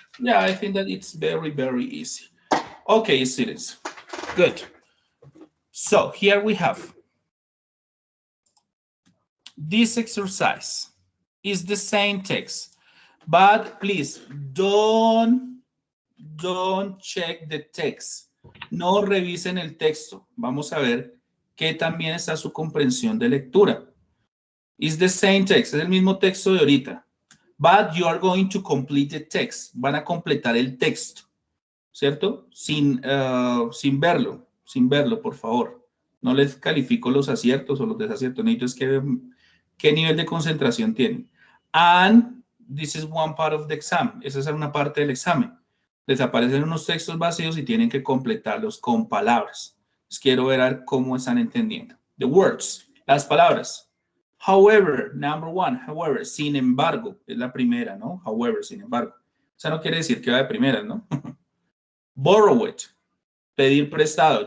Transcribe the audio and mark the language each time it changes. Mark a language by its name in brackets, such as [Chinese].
[English] Yeah, I think that it's very, very easy. Okay, students. Good. So here we have this exercise is the same text, but please don't check the text. [Spanish] No revisen el texto. Vamos a ver qué también está su comprensión de lectura. [English] It's the same text, [Spanish] es el mismo texto de ahorita. [English] But you are going to complete the text. [Spanish] Van a completar el texto, ¿cierto? Sin verlo, por favor. No les califico los aciertos o los desaciertos. Necesito es que qué nivel de concentración tienen. [English] And this is one part of the exam. [Spanish] Esa es una parte del examen. Les aparecen unos textos vacíos y tienen que completarlos con palabras. Les quiero ver cómo están entendiendo. [English] The words, [Spanish] las palabras. [English] However, number one, however, [Spanish] sin embargo, es la primera, ¿no? However, sin embargo. O sea, no quiere decir que va de primera, ¿no? [English] Borrow it, [Spanish] pedir prestado.